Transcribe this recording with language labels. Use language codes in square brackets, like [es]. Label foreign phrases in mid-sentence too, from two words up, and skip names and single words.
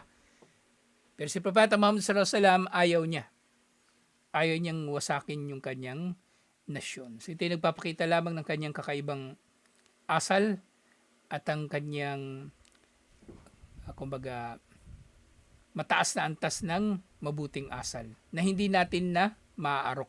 [tl] Pero si Propeta Muhammad [ar] صلى الله عليه وسلم, [tl] ayaw niya. Ayaw niyang wasakin yung kanyang nasyon. So ito yung nagpapakita lamang ng kanyang kakaibang asal at ang kanyang kumbaga mataas na antas ng mabuting asal na hindi natin na maaarok.